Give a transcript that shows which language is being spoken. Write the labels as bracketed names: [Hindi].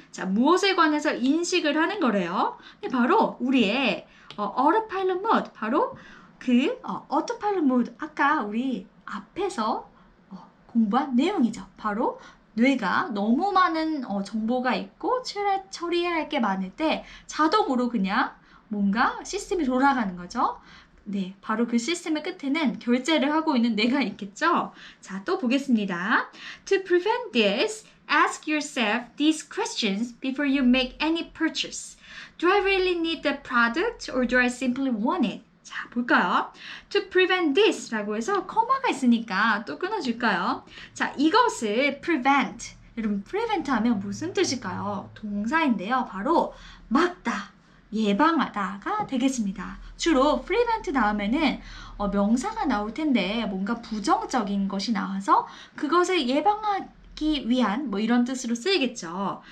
[Korean] 자, 무엇에 관해서 인식을 하는 거래요. 근데 바로 우리의 autopilot mode, 바로 그 autopilot mode 아까 우리 앞에서 공부한 내용이죠. 바로 뇌가 너무 많은 정보가 있고 처리해야 할 게 많을 때 자동으로 그냥 뭔가 시스템이 돌아가는 거죠. 네, 바로 그 시스템의 끝에는 결제를 하고 있는 뇌가 있겠죠. 자, 또 보겠습니다. [English] To prevent this, ask yourself these questions before you make any purchase. Do I really need the product or do I simply want it? [Korean] 자, 볼까요? [English] To prevent this [Korean] 라고 해서 커마가 있으니까 또 끊어줄까요? 자, 이것을 prevent. 여러분, prevent 하면 무슨 뜻일까요? 동사인데요. 바로 막다, 예방하다가 되겠습니다. 주로 prevent 다음에는 명사가 나올 텐데 뭔가 부정적인 것이 나와서 그것을 예방하기 위한 뭐 이런 뜻으로 쓰이겠죠.